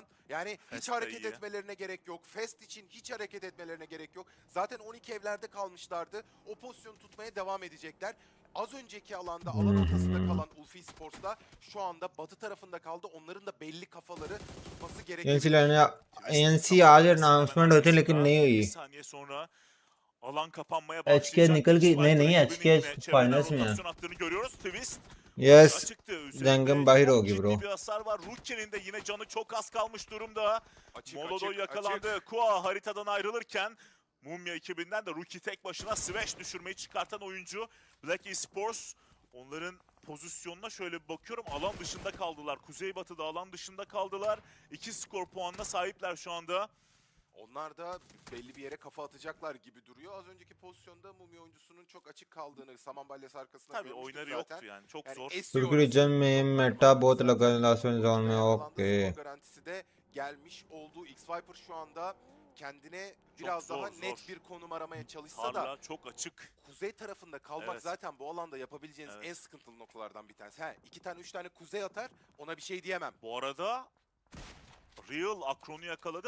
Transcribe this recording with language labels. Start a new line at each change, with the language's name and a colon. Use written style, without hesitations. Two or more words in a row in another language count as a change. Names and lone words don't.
Turkish: Yani hiç Fest hareket iyi. etmelerine gerek yok. Fest için hiç hareket etmelerine gerek yok. Zaten 12 evlerde kalmışlardı. O pozisyonu tutmaya devam edecekler. Az önceki alanda alan ortasında kalan Ulfi Sports'ta şu anda batı tarafında kaldı. Onların da belli kafaları tutması gerekiyor.
Hindi: ANC आज अनाउंसमेंट होती लेकिन नहीं हुई
Turkish: Bir saniye sonra alan kapanmaya
Hindi: HK
Turkish: başlayacak.
Hindi: निकल गई नहीं
Turkish: Sniper
Hindi: नहीं
Turkish: ekibinin
Hindi: HK
Turkish: yine çevreden
Hindi: फाइनल्स में है
Turkish: rotasyon attığını görüyoruz. Twist
Hindi: यस
Turkish: açıktı. Üzerinde
Hindi: जंगम बाहर
Turkish: çok
Hindi: होगी
Turkish: ciddi
Hindi: ब्रो
Turkish: bir hasar var. Ruki'nin de yine canı çok az kalmış durumda. Açık, Molodoy açık, yakalandı. açık. Kua haritadan ayrılırken Mumya ekibinden de Ruki tek başına Svesh düşürmeyi çıkartan oyuncu. Black Esports onların pozisyonuna şöyle bir bakıyorum. Alan dışında kaldılar. Kuzeybatı'da alan dışında kaldılar. 2 skor puanına sahipler şu anda. Onlar da belli bir yere kafa atacaklar gibi duruyor. Az önceki pozisyonda Mumya oyuncusunun çok açık kaldığını saman balyası arkasında Tabii görmüştük oyunları zaten. yoktu yani. Çok Yani zor. esiyor
Hindi: तुर्की रीजन में मेटा बहुत लगा लास्ट में जोन में ओके
Turkish: skor garantisi de gelmiş oldu. X-Viper şu anda kendine biraz zor, daha zor. net bir konum aramaya çalışsa da Tarla çok açık. kuzey tarafında kalmak Evet. zaten bu alanda yapabileceğiniz Evet. en sıkıntılı noktalardan bir tanesi. 2 tane 3 tane kuzey atar ona bir şey diyemem. Bu arada Real Akron'u yakaladı.